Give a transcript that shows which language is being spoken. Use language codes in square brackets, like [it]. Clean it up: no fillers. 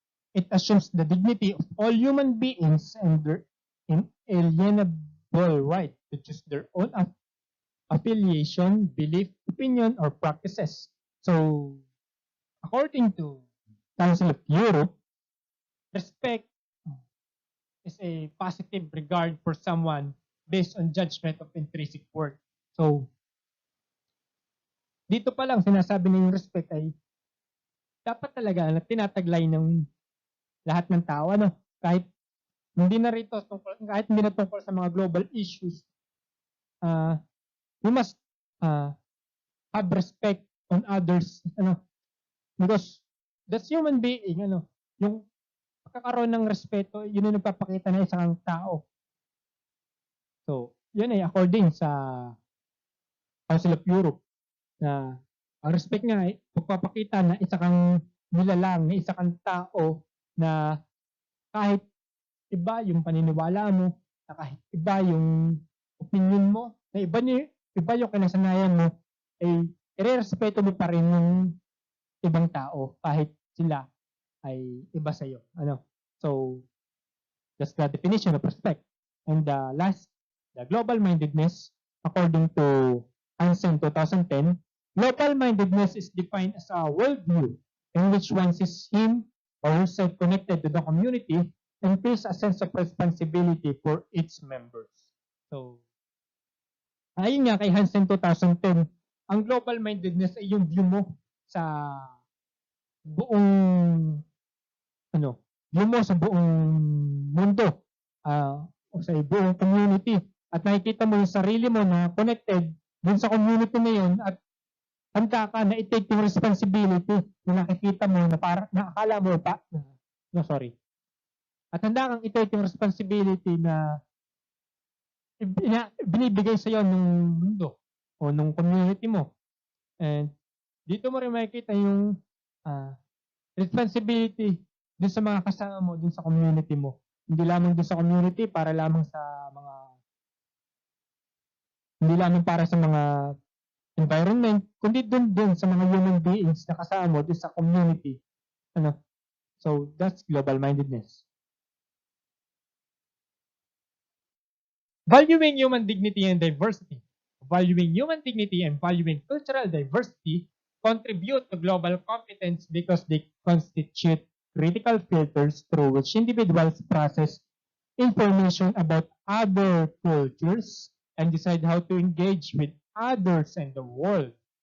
[en] It assumes the dignity of all human beings and their inalienable right to choose their own affiliation, belief, opinion, or practices. So, according to Council of Europe, respect is a positive regard for someone based on judgment of intrinsic worth. [tl] So, dito pa lang sinasabi ng respect ay dapat talaga na tinataglay ng lahat ng tao, kahit hindi na tungkol sa mga global issues, [en] we must have respect on others, because that's human being, [tl] yung pagkakaroon ng respeto, yun yung nagpapakita na isang tao. So, yun ay according sa Council of Europe, na ang respect nga ay pagpapakita na isa kang nilalang, na isa kang tao na kahit iba yung paniniwala mo, na kahit iba yung opinion mo, na iba yung kinasanayan mo, ay irerespeto mo pa rin yung ibang tao kahit sila ay iba sa'yo. [en] So, that's the definition of respect. And the last, the global-mindedness, according to Hansen 2010, global-mindedness is defined as a worldview in which one sees him or herself connected to the community and feels a sense of responsibility for its members. [tl] So, ayun nga kay Hansen 2010, ang global-mindedness ay yung view mo sa buong view mo sa buong mundo, o sa buong community, at nakikita mo yung sarili mo na connected dun sa community na yun at handa ka na i-take yung responsibility na nakikita mo na akala mo pa, at handa kang i-take yung responsibility na binibigay sa iyo ng mundo o ng community mo. And dito mo rin makikita yung responsibility dun sa mga kasama mo, dun sa community mo. Hindi lamang dun sa community para lamang sa mga hindi lamang para sa mga environment, kundi dun sa mga human beings na kasama mo dun sa community. [en] So that's global mindedness. Valuing human dignity and diversity. Valuing human dignity and valuing cultural diversity contribute to global competence because they constitute critical filters through which individuals process information about other cultures and decide how to engage with others and the world.